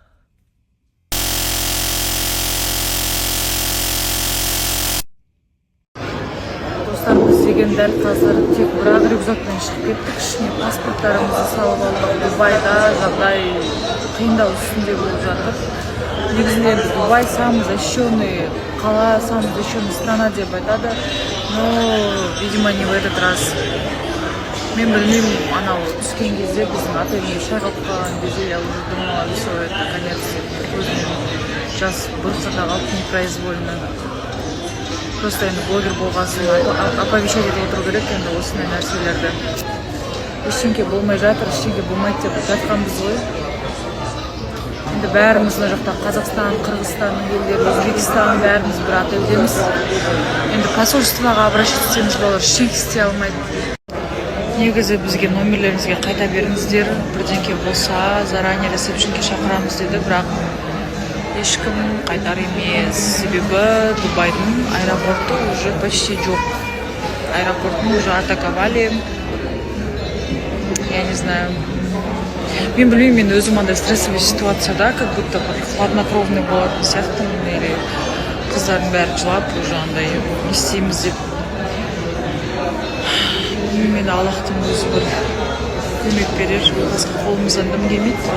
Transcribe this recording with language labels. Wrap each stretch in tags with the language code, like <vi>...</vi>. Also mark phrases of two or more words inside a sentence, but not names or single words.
<kk>Достар, біз деген дәл қазір тек бір-ақ рюкзакпен шығып кеттік. Ішіне паспорттарымызды салып алдық. Дубайда жағдай қиындау үстінде болып жатыр. Негізінде Дубай</kk> <ru>самый защищенный</ru> <kk>қала,</kk> <ru>самый защищенный страна</ru> <kk>деп айтады.</kk> <ru>Но, видимо, не в этот раз.</ru> <kk>Мен білмеймін, анау түскен кезде біздің отельге шағып қалған кезде</kk> <ru>я уже думала, все, это конец.</ru> <kk>Көзімнен жас бұрқырда қалып непроизвольно. Просто енді блогер болғасын оповещать етіп отыру керек енді осындай нәрселерді. Ештеңке болмай жатыр, ештеңке болмайды деп жатқанбыз ғой. Енді бәріміз мына жақта Қазақстан, Қырғызстанның елдері, Өзбекстан бәріміз бір отельдеміз. Енді посольствоға обращаться етсеміз олар ештеңке істей алмайды. Негізі бізге номерлеріңізге қайта беріңіздер, бірдеңке болса заранее ресепшнге шақырамыз деді, бірақ ешкім қайтар емес. Себебі Дубайдың аэропорты</kk> <ru>уже почти</ru> <kk>жоқ.</kk> <ru>Аэропортын уже атаковали. Я не знаю.</ru> <kk>Мен білмеймін, мен өзім андай стрессовый ситуацияда,</kk> <ru>как будто хладнокровный</ru> <kk>болатын сияқтымын, или қыздардың бәрі жылап, уже андай не істейміз деп. Мен Аллахтың өзі бір көмек берер, басқа қолымыздан дым келмейді.</kk>